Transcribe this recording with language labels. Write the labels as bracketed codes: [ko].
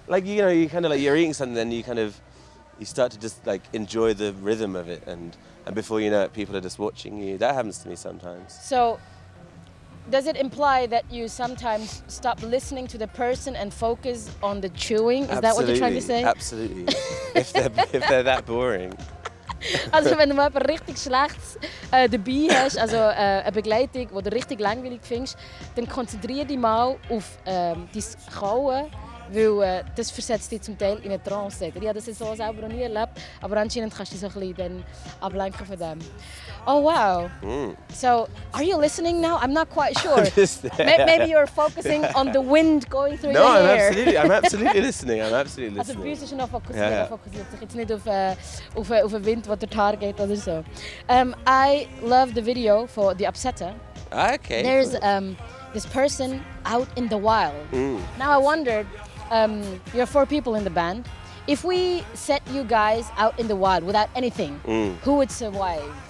[en] Like you kind of like you're eating something, then you start to just like enjoy the rhythm of it, and before you know it, people are just watching you. That happens to me sometimes. So, does it imply that you sometimes stop listening to the person and focus on the chewing? Is that what you're trying to say? Absolutely. if they're that boring. [de] Also wenn du mal etwas richtig Schlechtes dabei hast, also eine Begleitung, die du richtig langweilig findest, dann konzentriere dich mal auf dein Kauen, weil das versetzt dich zum Teil in eine Trance. Ich habe das so selber noch nie erlebt, aber anscheinend kannst du dich so ein bisschen ablenken von dem. [en] Oh wow! So, are you listening now? I'm not quite sure. Maybe you're focusing on the wind going through your hair. No, I'm absolutely listening. [de] Also bei uns ist er noch fokussiert. Er fokussiert sich jetzt nicht auf den Wind, der durch die Haare geht oder so. [en] I love the video for the Absahnen. Okay. There's this person out in the wild. Now I wondered, you're 4 people in the band. If we set you guys out in the wild without anything, who would survive?